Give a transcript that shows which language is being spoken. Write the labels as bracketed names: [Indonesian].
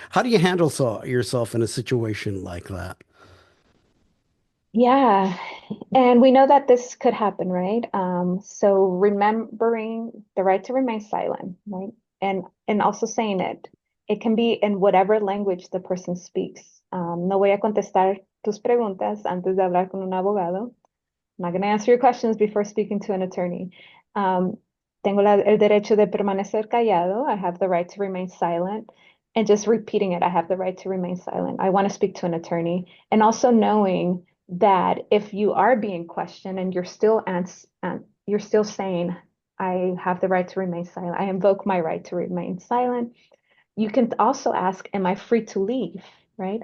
[English] how do you handle yourself in a situation like that? Yeah, and we know that this could happen, right? So remembering the right to remain silent, right? And also saying it. It can be in whatever language the person speaks. [Spanish] No voy a contestar tus preguntas antes de hablar con un abogado. [English] I'm not going to answer your questions before speaking to an attorney. [Spanish] Um, Tengo el derecho de permanecer callado. [English] I have the right to remain silent. And just repeating it, I have the right to remain silent. I want to speak to an attorney. And also knowing that if you are being questioned and you're still saying, I have the right to remain silent. I invoke my right to remain silent. You can also ask, am I free to leave? Right?